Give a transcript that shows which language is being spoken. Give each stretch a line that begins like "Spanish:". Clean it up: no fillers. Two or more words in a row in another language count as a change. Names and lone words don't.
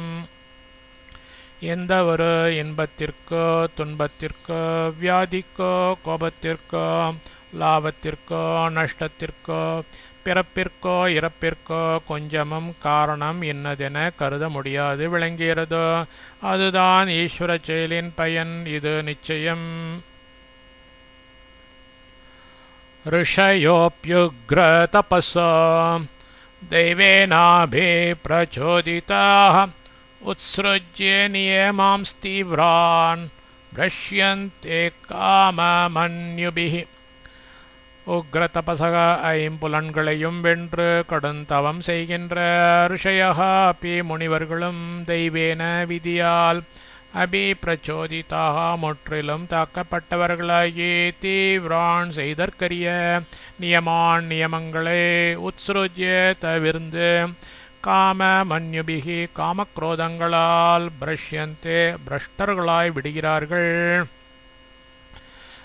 Tamil: எந்த ஒரு இன்பத்திற்கோ துன்பத்திற்கோ வியாதிக்கோ கோபத்திற்கோ லாபத்திற்கோ நஷ்டத்திற்கோ பிறப்பிற்கோ இறப்பிற்கோ கொஞ்சமும் காரணம் இன்னதென கருத முடியாது விளங்குகிறதோ அதுதான் ஈஸ்வர செயலின் பயன். இது நிச்சயம்.
Sanskrit: ऋषयोऽप्युग्र तपसो दैवेनाभिप्रचोदिताः उत्सृज्य नियमांस्तीव्रान् भ्रश्यन्ते काममन्युभिः. उग्र तपसः
Tamil: ஐம்புலன்களையும் வென்று கடுந்தவம் செய்கின்ற
Sanskrit: ऋषयः अपि
Tamil: முனிவர்களும் தெய்வேன விதியால்
Sanskrit: अभि प्रचोदिताः
Tamil: முற்றிலும் தாக்கப்பட்டவர்களாகி தீவிரான் செய்தற்கரிய நியமான் நியமங்களை உத்ஸ்ருஜ்ய தவிர்ந்து
Sanskrit: काम मन्युभिः
Tamil: காமக்ரோதங்களால் பிரஷ்யந்தே பிரஷ்டர்களாய் விடுகிறார்கள்.